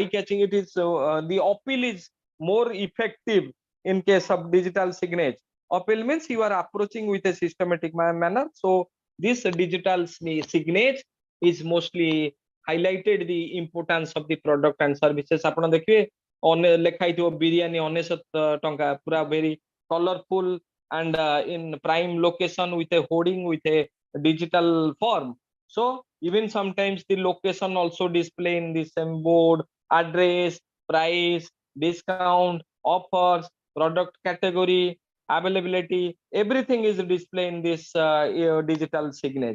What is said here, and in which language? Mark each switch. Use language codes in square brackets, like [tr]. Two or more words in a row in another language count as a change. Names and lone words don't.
[en] It is the appeal is more effective in case of digital signage. Appeal means you are approaching with a systematic manner. So this digital signage is mostly highlighted the importance of the product and services. [or] ଆପଣ ଦେଖିବେ ଲେଖା ହେଇଥିବ ବିରିୟାନୀ 99 ଟଙ୍କା, ପୁରା [en] very colorful and in prime location with a hoarding with a digital form. So even sometimes the location also display in the same board, address, price, discount, offers, product category, availability, everything is displayed in this digital signage.